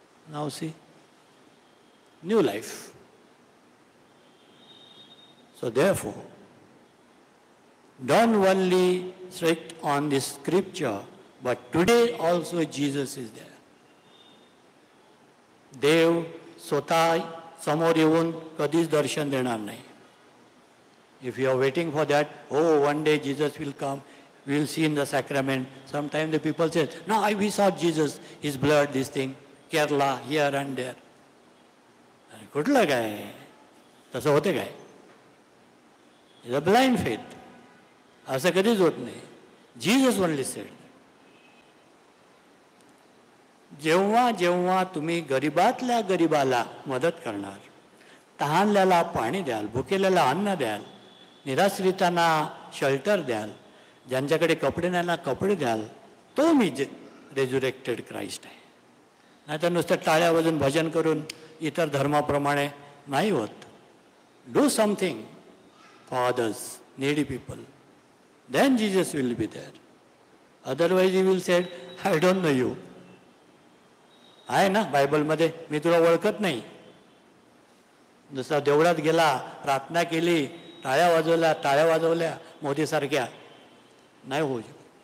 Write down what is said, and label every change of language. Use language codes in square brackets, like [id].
[en] Now see, new life. So therefore, don't only strict on this scripture, but today also Jesus is there. [mr] देव स्वतः समोर येऊन कधीच दर्शन देणार नाही. [en] If you are waiting for that, oh, one day Jesus will come, we will see in the sacrament. Sometimes the people say, no, we saw Jesus, his blood, this thing, Kerala, here and there. [mr] कुठलं काय? तसं होते काय? [en] It's a blind faith. [mr] असं कधीच होत नाही. [en] Jesus only said. [mr] जेव्हा जेव्हा तुम्ही गरीबातल्या गरीबाला मदत करणार, तहानल्याला पाणी द्याल, भुकेल्याला अन्न द्याल, निराश्रितांना शेल्टर द्याल, ज्यांच्याकडे कपडे नाही ना कपडे द्याल, तो मी रेझुरेक्टेड क्राइस्ट आहे. नाहीतर नुसतं टाळ्या वाजून भजन करून इतर धर्माप्रमाणे नाही होत. [en] Do something for others, needy people, then Jesus will be there. Otherwise he will said, I don't know you. [mr] आहे ना बायबलमध्ये, मी तुला ओळखत नाही. दुसरा देवळात गेला, प्रार्थना केली, टाळ्या वाजवल्या मोदीसारख्या, नाही होऊ शकत.